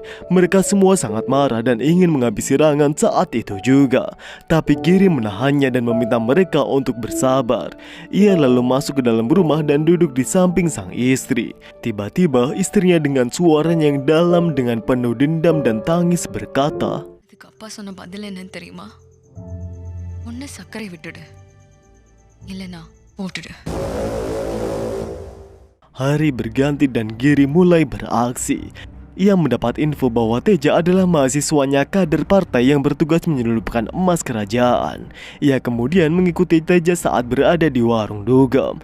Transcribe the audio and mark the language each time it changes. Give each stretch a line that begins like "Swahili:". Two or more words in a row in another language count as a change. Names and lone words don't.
Indonesian: Mereka semua sangat marah dan ingin menghabisi Rangan saat itu juga. Tapi Giri menahannya dan meminta mereka untuk bersabar. Ia lalu masuk ke dalam rumah dan duduk di samping sang istri. Tiba-tiba istrinya dengan suaranya yang dalam dengan penuh dendam dan tangis berkata,
Tamil: இதுக்கு அப்பா சொன்ன பதில் என்னன்னு தெரியுமா? ஒன்னு சர்க்கரை விட்டுடு, இல்லைனா போட்டுடு.
Indonesian: Hari berganti dan Giri mulai beraksi. Ia mendapat info bahwa Teja adalah mahasiswanya kader partai yang bertugas menyelundupkan emas kerajaan. Ia kemudian mengikuti Teja saat berada di warung dugem.